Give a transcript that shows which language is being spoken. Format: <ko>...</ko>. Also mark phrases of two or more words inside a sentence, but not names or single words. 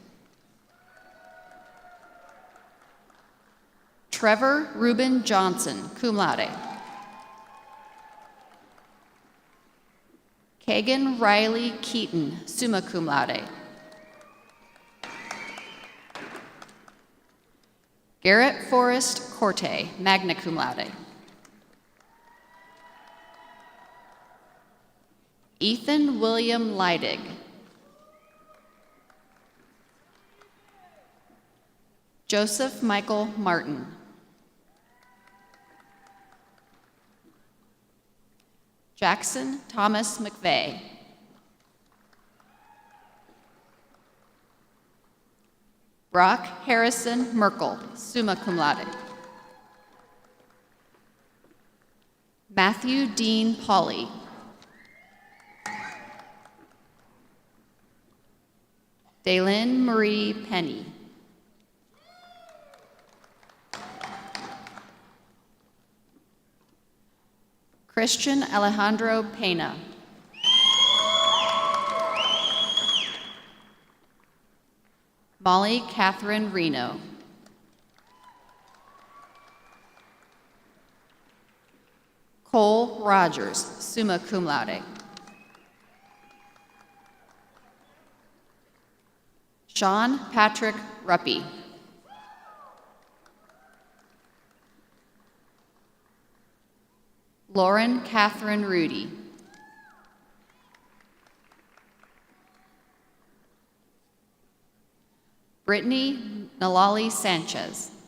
<en>Trevor Reuben Johnson,</en> <la>cum laude.</la> <en>Kagan Riley Keaton,</en> <la>summa cum laude.</la> <en>Garrett Forrest Corte,</en> <la>magna cum laude.</la> <en>Ethan William Leidig. Joseph Michael Martin. Jackson Thomas McVeigh. Brock Harrison Merkel,</en> <la>summa cum laude.</la> <en>Matthew Dean Pauley. Daylin Marie Penny. Christian Alejandro Pena. Molly Catherine Reno. Cole Rogers,</en> <la>summa cum laude.</la> <en>Sean Patrick Ruppy. Lauren Catherine Rudy. Brittany Nalali Sanchez.</en>